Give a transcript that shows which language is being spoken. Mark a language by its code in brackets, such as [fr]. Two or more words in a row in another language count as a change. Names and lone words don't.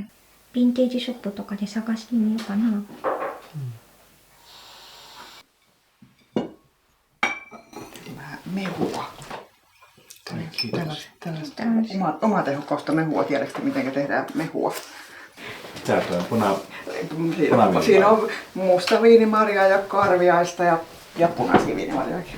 [ja] ヴィンテージショップとかで探してみようかな。 [fi] Mehua. Kiitos. Tällaista omatehokkaista mehua. Tiedätkö, miten tehdään mehua? Tää tuo Siinä on musta viinimarjaa ja karviaista ja punaisia viinimarjojakin.